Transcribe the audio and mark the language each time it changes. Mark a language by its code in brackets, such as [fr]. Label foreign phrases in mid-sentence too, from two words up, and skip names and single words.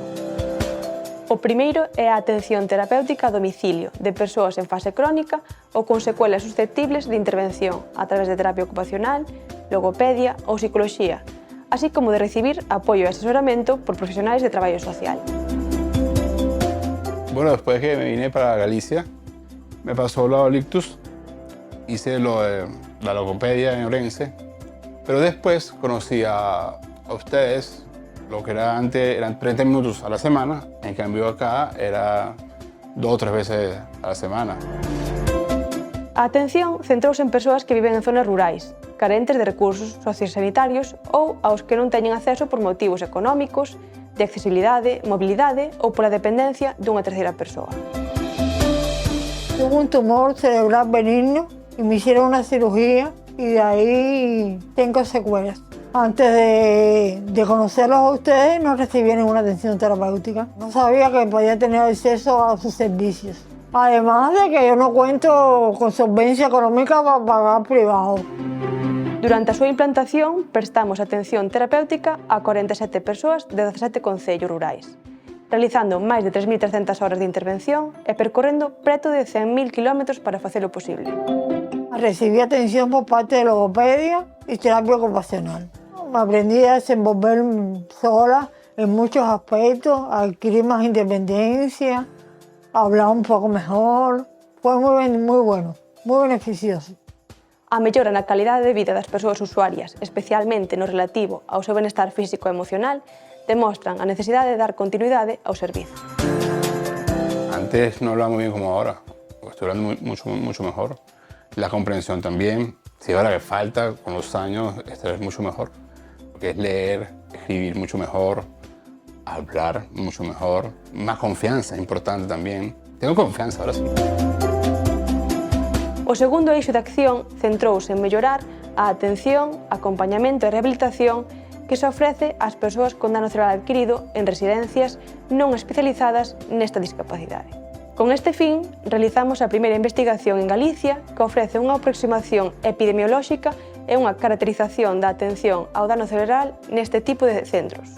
[gl] O primeiro é a atención terapéutica a domicilio de persoas en fase crónica ou con secuelas susceptibles de intervención a través de terapia ocupacional, logopedia ou psicoloxía, así como de recibir apoio e asesoramento por profesionales de traballo social. [es] Bueno, después que me vine para Galicia, me pasó lo del ictus, hice lo de la logopedia en Orense, pero después conocí a ustedes, lo que era antes eran 30 minutos a la semana, en cambio acá era 2 o 3 veces a la semana. [gl] A atención centrouse en persoas que viven en zonas rurais, carentes de recursos sociosanitarios ou aos que non teñen acceso por motivos económicos, de accesibilidade, mobilidade ou pola dependencia dunha terceira persoa. [es] Tuve un tumor cerebral benigno y me hicieron una cirugía y de ahí tengo secuelas. Antes de conocerlos a ustedes no recibí ninguna atención terapéutica. No sabía que podía tener acceso a sus servicios. Además de que yo no cuento con solvencia económica para pagar privado. [gl] Durante a súa implantación, prestamos atención terapéutica a 47 persoas de 17 concellos rurais, realizando máis de 3.300 horas de intervención e percorrendo preto de 100.000 km para facelo posible. [es] Recibí atención por parte de logopedia y terapia ocupacional. Me aprendí a desenvolver sola en muchos aspectos, a adquirir más independencia, a hablar un poco mejor. Fue muy bueno, muy beneficioso. [gl] A mellora na calidade de vida das persoas usuarias, especialmente no relativo ao seu benestar físico e emocional, demostran a necesidade de dar continuidade ao servizo. [es] Antes no hablaba muy bien como ahora, estoy hablando mucho mejor. La comprensión también, si ahora que falta, con los años, esto es mucho mejor, porque es leer, escribir mucho mejor, hablar mucho mejor, más confianza es importante también. Tengo confianza, ahora sí. [gl] O segundo eixo de acción centrouse en mellorar a atención, acompañamento e rehabilitación que se ofrece ás persoas con dano cerebral adquirido en residencias non especializadas nesta discapacidade. Con este fin, realizamos a primeira investigación en Galicia que ofrece unha aproximación epidemiolóxica e unha caracterización da atención ao dano cerebral neste tipo de centros.